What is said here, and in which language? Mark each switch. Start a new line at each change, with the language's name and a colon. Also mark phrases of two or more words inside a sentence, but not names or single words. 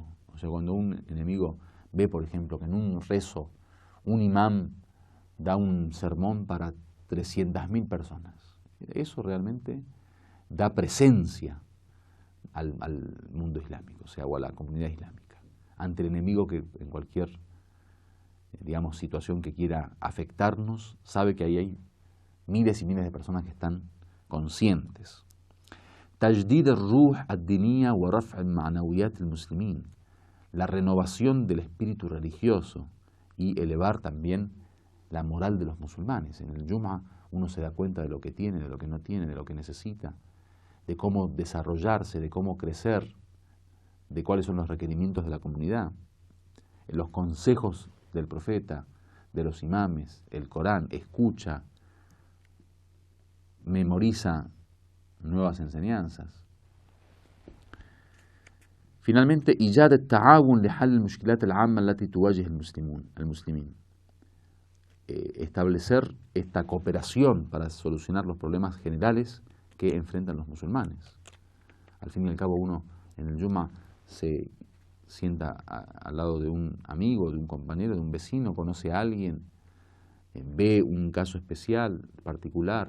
Spanish: O sea, cuando un enemigo ve, por ejemplo, que en un rezo un imán da un sermón para 300.000 personas, eso realmente da presencia al mundo islámico, o sea, o a la comunidad islámica, ante el enemigo que en cualquier, situación que quiera afectarnos, sabe que ahí hay miles y miles de personas que están conscientes.
Arabic: تجديد الروح الدينية ورفع معنويات المسلمين.
Spanish: La renovación del espíritu religioso y elevar también la moral de los musulmanes. En el Jum'ah uno se da cuenta de lo que tiene, de lo que no tiene, de lo que necesita, de cómo desarrollarse, de cómo crecer, de cuáles son los requerimientos de la comunidad, los consejos del profeta, de los imames, el Corán, escucha, memoriza nuevas enseñanzas. Finalmente,
Arabic: إيجاد التعاون لحل المشكلات العامة التي تواجه المسلمين.
Spanish: Establecer esta cooperación para solucionar los problemas generales que enfrentan los musulmanes. Al fin y al cabo, uno en el Jum'ah se sienta al lado de un amigo, de un compañero, de un vecino, conoce a alguien, ve un caso especial, particular.